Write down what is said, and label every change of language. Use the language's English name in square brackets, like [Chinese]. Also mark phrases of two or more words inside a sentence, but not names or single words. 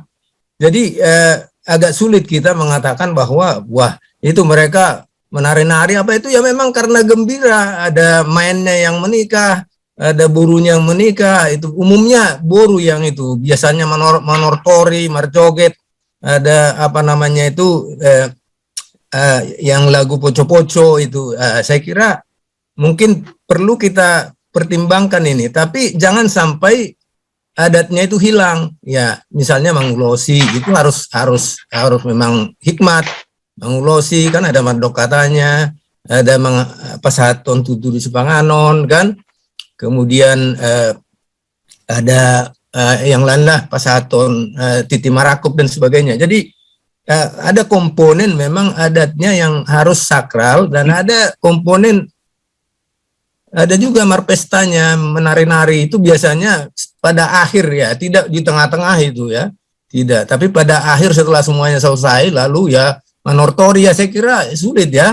[Indonesian] Jadi agak sulit kita mengatakan bahwa wah itu mereka menari-nari apa itu ya memang karena gembira, ada mainnya yang menikah, ada burunya yang menikah, itu umumnya buru yang itu biasanya manortori, marjoget, ada apa namanya itu yang lagu poco-poco itu saya kira mungkin perlu kita pertimbangkan ini, tapi jangan sampai adatnya itu hilang. Ya, misalnya mangulosi itu harus memang hikmat. Mangulosi kan ada mandok katanya, ada [Batak Toba] pasaton tutu di Sepanganon [Indonesian] kan. Kemudian ada yang lain lah [Batak Toba] pasaton titi marakup [Indonesian] dan sebagainya. Jadi ada komponen memang adatnya yang harus sakral dan ada komponen ada juga marpestanya, menari-nari itu biasanya pada akhir ya, tidak di tengah-tengah itu ya, tidak. Tapi pada akhir setelah semuanya selesai, lalu ya manortori ya saya kira sulit ya.